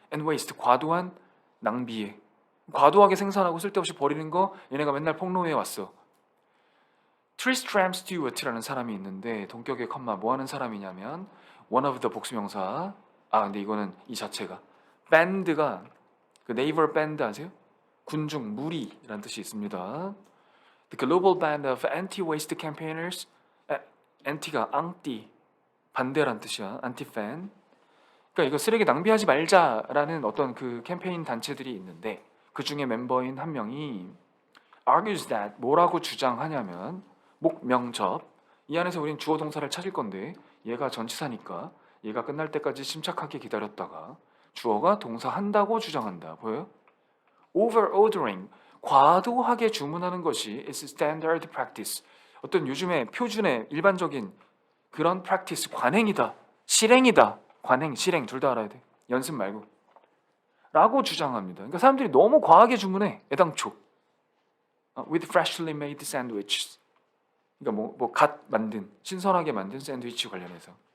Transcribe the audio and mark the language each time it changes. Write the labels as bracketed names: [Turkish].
[Korean] and waste, 과도한 낭비에. 과도하게 생산하고 쓸데없이 버리는 거 얘네가 맨날 폭로해 왔어. 트리스트람 스튜어트라는 사람이 있는데 동격의 컴마 뭐 하는 사람이냐면 one of the 복수명사. 근데 이거는 이 자체가 밴드가 그 네이버 밴드 아세요? 군중, 무리라는 뜻이 있습니다. [English] The global band of anti-waste campaigners. [Korean] anti가 앙띠, 반대란 뜻이야. anti-fan. 그러니까 이거 쓰레기 낭비하지 말자라는 어떤 그 캠페인 단체들이 있는데 그 중에 멤버인 한 명이 argues that, 뭐라고 주장하냐면 목명접, 이 안에서 우린 주어 동사를 찾을 건데 얘가 전치사니까 얘가 끝날 때까지 침착하게 기다렸다가 주어가 동사 한다고 주장한다. 보여요? [English] overordering, [Korean] 과도하게 주문하는 것이 [English] is standard practice, [Korean] 어떤 요즘의 표준의 일반적인 그런 practice, 관행이다, 실행이다. 관행, 실행 둘 다 알아야 돼. 연습 말고. 라고 주장합니다. 그러니까 사람들이 너무 과하게 주문해. 애당초. [English] with freshly made sandwiches. [Korean] 그러니까 갓 만든, 신선하게 만든 샌드위치 관련해서.